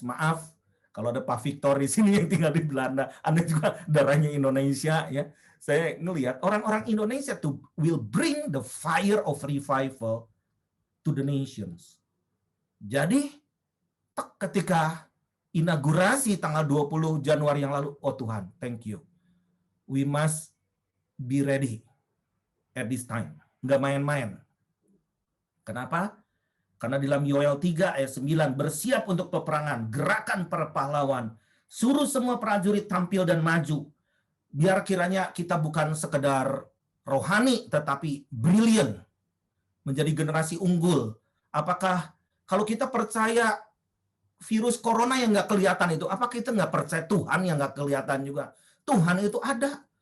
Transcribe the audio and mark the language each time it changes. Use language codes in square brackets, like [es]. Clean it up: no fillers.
[id] Maaf, kalau ada Pak Victor di sini yang tinggal di Belanda, Anda juga darahnya Indonesia ya. Saya ngelihat orang-orang Indonesia tuh [en] will bring the fire of revival to the nations. [id] Jadi ketika inaugurasi tanggal 20 Januari yang lalu, oh Tuhan, [en] thank you. We must be ready at this time. [id] Nggak main-main. Kenapa? Karena di dalam Yoel 3 ayat 9, bersiap untuk peperangan, gerakan para pahlawan, suruh semua prajurit tampil dan maju. Biar kiranya kita bukan sekedar rohani, tetapi brilliant. Menjadi generasi unggul. Apakah kalau kita percaya virus corona yang nggak kelihatan itu, apa kita nggak percaya Tuhan yang nggak kelihatan juga? Tuhan itu ada.